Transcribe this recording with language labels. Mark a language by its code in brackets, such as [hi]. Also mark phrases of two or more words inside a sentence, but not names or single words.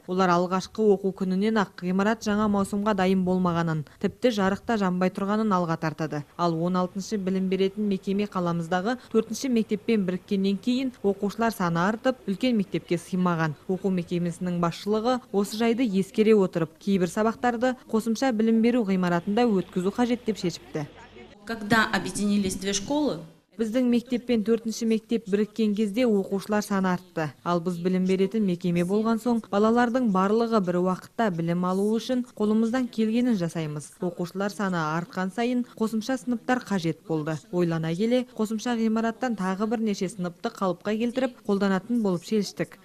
[kk] Олар алғашқы оқу күнінен ақ ғимарат жаңа маусымға дайын болмағанын, тіпті жарықта жанбай тұрғанын алға тартады. Ал 16-шы білім беретін мекеме қаламыздағы 4-ші мектеппен біріккеннен кейін оқушылар саны артып, үлкен мектепке сыймаған. Оқу мекемесінің басшылығы осы жайды ескере отырып, кейбір сабақтарды қосымша білім беру ғимаратында өткізу қажет деп шешіпті. [ru] Когда объединились две школы, [kk] Біздің мектеп пен 4-ші мектеп біріккен кезде оқушылар саны артты. Ал біз білім беретін мекеме болған соң, балалардың барлығы бір уақытта білім алу үшін қолымыздан келгенін жасаймыз. Оқушылар саны артқан сайын қосымша сыныптар қажет болды. Ойлана келе, қосымша ғимараттан тағы бірнеше сыныпты қалыпқа келтіріп, қолданатын болып шештік.